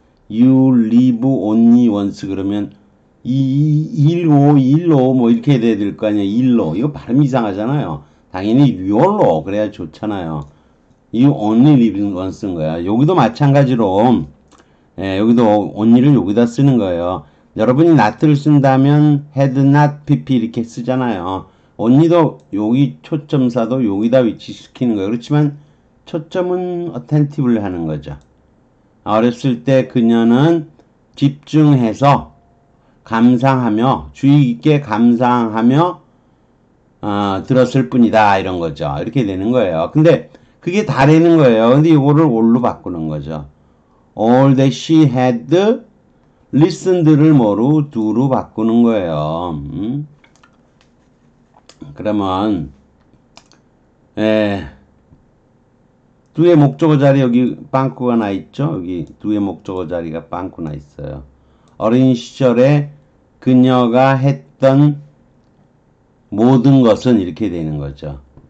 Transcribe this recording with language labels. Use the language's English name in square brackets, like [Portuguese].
[English] You live only once [Korean] 그러면 일로 뭐 이렇게 돼야 될 거 아니에요. 일로 이거 발음 이상하잖아요. 당연히 your로 그래야 좋잖아요. [English] You only live once인 거야. [Korean] 여기도 마찬가지로 여기도 only를 여기다 쓰는 거예요. 여러분이 not를 쓴다면 had not pp 이렇게 쓰잖아요. only도 여기 초점사도 여기다 위치시키는 거예요. 그렇지만 초점은 attentive를 하는 거죠. 어렸을 때 그녀는 집중해서 감상하며 주의 깊게 감상하며 들었을 뿐이다 이런 거죠. 이렇게 되는 거예요. 근데 그게 다라는 거예요. 근데 이거를 all로 바꾸는 거죠. [English] All that she had listened [Korean] 를 뭐로 do로 바꾸는 거예요. 그러면 do의 목적어 자리 여기 빵꾸가 나 있죠. 여기 do의 목적어 자리가 빵꾸 나 있어요. 어린 시절에 그녀가 했던 모든 것은 이렇게 되는 거죠.